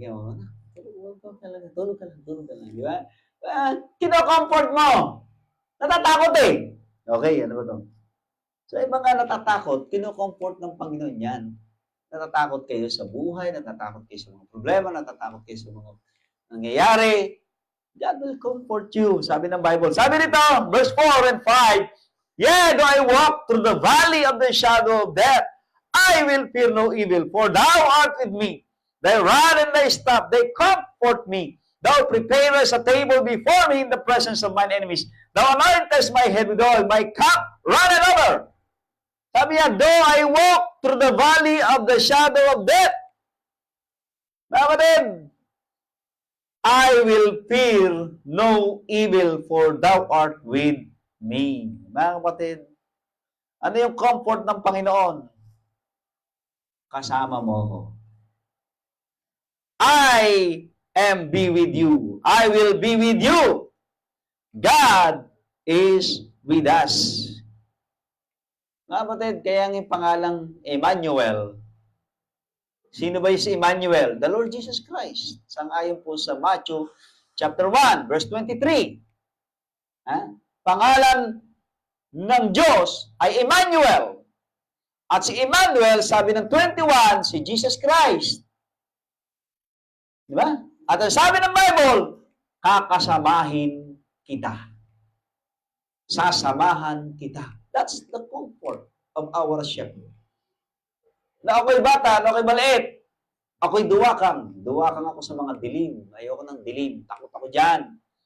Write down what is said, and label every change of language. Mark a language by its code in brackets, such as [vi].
[tl] Tulog ka lang. Di ba? Kino-comfort mo. Natatakot eh. Okay, ano ba ito? So, yung mga natatakot, kino-comfort ng Panginoon yan. Natatakot kayo sa buhay, natatakot kayo sa mga problema, natatakot kayo sa mga nangyayari. [en] God will comfort you. Sabi ng Bible. Sabi nito, verse 4 and 5, Yea, though I walk through the valley of the shadow of death, I will fear no evil, for thou art with me. Thy rod and thy staff, they comfort me. Thou preparest a table before me in the presence of mine enemies. Thou anointest my head with oil, my cup runneth over. Sabi niya, though I walk through the valley of the shadow of death, kapatid, I will fear no evil, for thou art with me. [tl] Mga kapatid, ano yung comfort ng Panginoon? Kasama mo ako. [en] I am be with you. I will be with you. God is with us. [tl] Mga kapatid, kaya ang pangalang Emmanuel. Sino ba yung si Emmanuel? The Lord Jesus Christ. Sang-ayon po sa Matthew chapter 1, verse 23. Pangalan ng Diyos ay Emmanuel. At si Emmanuel, sabi ng 21, si Jesus Christ. Di ba? At ang sabi ng Bible, kakasamahin kita. Sasamahan kita. [en] That's the comfort of our shepherd. [tl] Na ako'y bata, na ako'y maliit. Ako'y duwakang. Duwakang ako sa mga dilim. Ayoko ng dilim. Takot ako dyan.